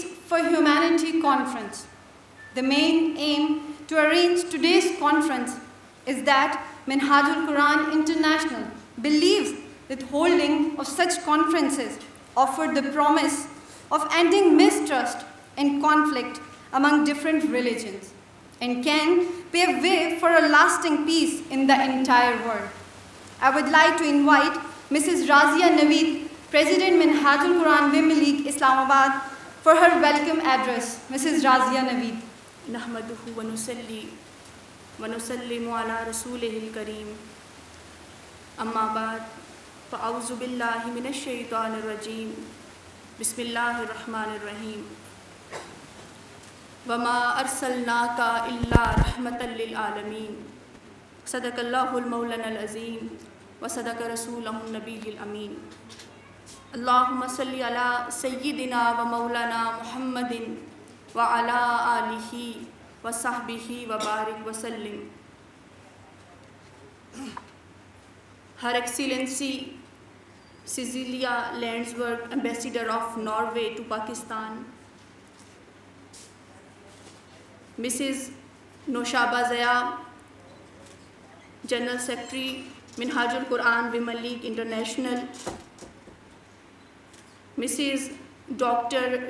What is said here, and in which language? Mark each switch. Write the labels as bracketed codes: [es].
[en] for Humanity conference. The main aim to arrange today's conference is that Minhajul Quran International believes that holding of such conferences offer the promise of ending mistrust and conflict among different religions and can pave way for a lasting peace in the entire world. I would like to invite Mrs. Razia Naveed, President Minhajul Quran Women League Islamabad, for her welcome address. Mrs. Razia Naveed. [ar] نحمده ونصلي ونسلم على رسوله الكريم أما بعد فأعوذ بالله من الشيطان الرجيم بسم الله الرحمن الرحيم وما أرسلناك إلا رحمة للعالمين صدق الله المولانا العظيم وصدق رسوله النبي الأمين اللهم صل على سيدنا ومولانا محمد وعلى آلہ وصحبہ وبارک وسلم. [en] Her Excellency Cecilia Landsberg, Ambassador of Norway to Pakistan, Mrs. Noshaba Zaya, General Secretary, Minhajul Quran Women League International, Mrs. Dr.